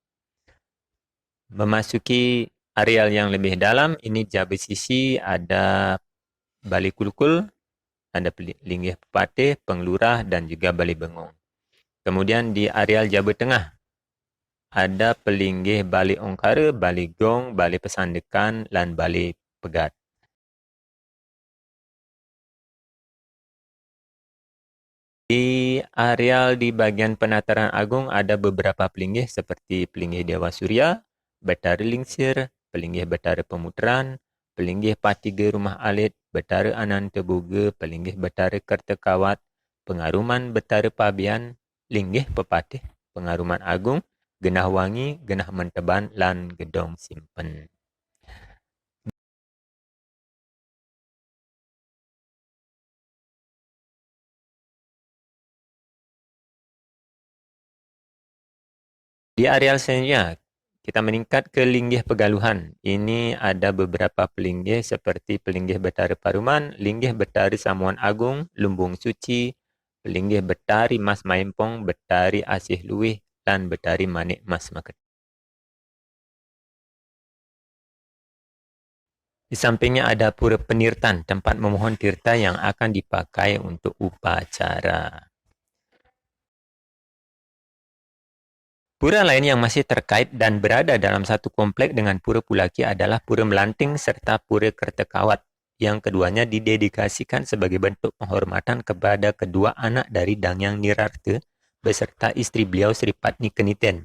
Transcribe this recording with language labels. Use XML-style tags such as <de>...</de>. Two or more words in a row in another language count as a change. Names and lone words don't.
<id>Memasuki areal yang lebih dalam, ini Jabe Sisi, ada Bali Kulkul, ada Linggih Pepatih, Penglurah, dan juga Bali Bengong. Kemudian di areal Jabe Tengah, ada Pelinggih Bali Ongkara, Bali Gong, Bali Pesandekan, dan Bali Pegat. Di areal di bagian Penataran Agung ada beberapa pelinggih seperti Pelinggih Dewa Surya, Betara Lingsir, Pelinggih Betara Pemuteran, Pelinggih Patiga Rumah Alit, Betara Ananta Boga, Pelinggih Betara Kertekawat, Pengaruman Betara Pabian, Linggih Pepatih, Pengaruman Agung, Genah Wangi, Genah Menteban, lan Gedong Simpen. Di areal selanjutnya, kita meningkat ke Linggih Pegaluhan. Ini ada beberapa pelinggih seperti Pelinggih Betara Paruman, Linggih Betari Samuan Agung, Lumbung Suci, Pelinggih Betari Mas Maimpong, Betari Asih Luwih, dan Betari Manik Mas Maket. Di sampingnya ada Pura Penirtan, tempat memohon tirta yang akan dipakai untuk upacara. Pura lain yang masih terkait dan berada dalam satu komplek dengan Pura Pulaki adalah Pura Melanting serta Pura Kertekawat, yang keduanya didedikasikan sebagai bentuk penghormatan kepada kedua anak dari Dangyang Nirarte beserta istri beliau Sri Patni Keniten.</id>